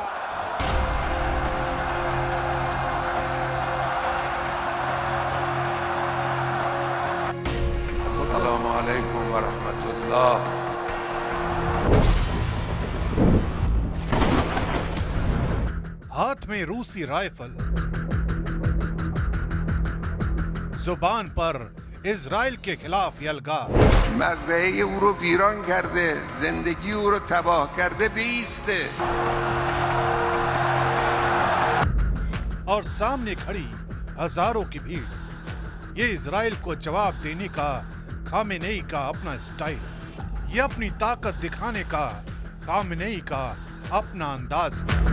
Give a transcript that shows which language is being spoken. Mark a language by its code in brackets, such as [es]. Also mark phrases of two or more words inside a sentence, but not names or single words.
[ar] السلام عليكم ورحمة الله. [hi] हाथ में रूसी राइफल, जुबान पर इजराइल के खिलाफ यलगार। [fa] मज़रए او رو ویران کرده، زندگی او رو تباه کرده، بیسته। [hi] और सामने खड़ी हजारों की भीड़। ये इजराइल को जवाब देने का खामेनेई का अपना स्टाइल, ये अपनी ताकत दिखाने का खामेनेई का अपना अंदाज।